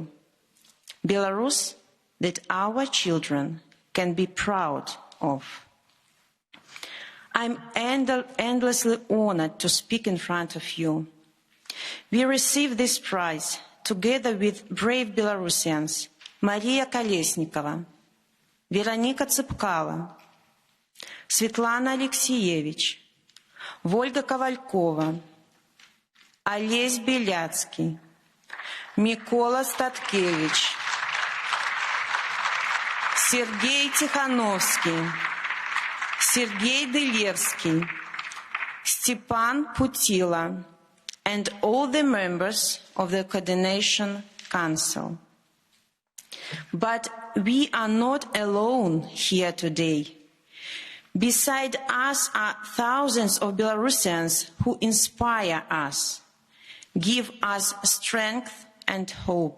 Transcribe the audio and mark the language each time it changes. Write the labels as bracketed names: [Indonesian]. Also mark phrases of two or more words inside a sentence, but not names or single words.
[English] Belarus that our children can be proud of. I'm endlessly honored to speak in front of you. We received this prize together with brave Belarusians Maria Kolesnikova, Veronika Tsipkala, Sviatlana Alexievich, Volga Kovalkova, Олесь Беляцкий, Микола Статкевич, Сергей Тихановский, Сергей Делевский, Степан Путила, and all the members of the Coordination Council. But we are not alone here today. Beside us are thousands of Belarusians who inspire us, give us strength and hope.